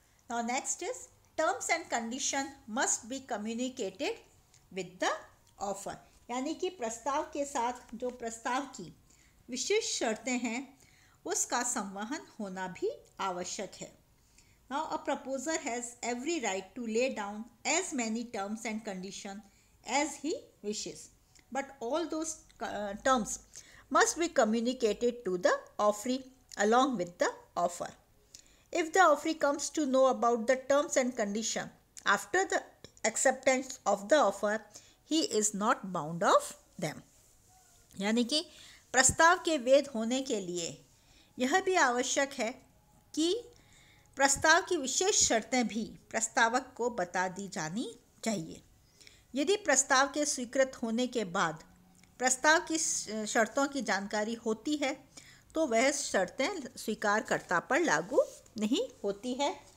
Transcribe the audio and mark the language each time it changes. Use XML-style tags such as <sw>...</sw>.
<en>Now next is terms and condition must be communicated with the offer,</en> <hi>यानी कि प्रस्ताव के साथ जो प्रस्ताव की विशेष शर्तें हैं उसका संवहन होना भी आवश्यक है।</hi> <en>Now a proposer has every right to lay down as many terms and conditions as he wishes, but all those terms must be communicated to the offeree along with the offer. If the offeree comes to know about the terms and conditions after the acceptance of the offer, he is not bound of them.</en> <hi>यानी कि प्रस्ताव के वैध होने के लिए यह भी आवश्यक है कि प्रस्ताव की विशेष शर्तें भी प्रस्तावक को बता दी जानी चाहिए। यदि प्रस्ताव के स्वीकृत होने के बाद प्रस्ताव की शर्तों की जानकारी होती है तो वह शर्तें स्वीकारकर्ता पर लागू नहीं होती है।</hi>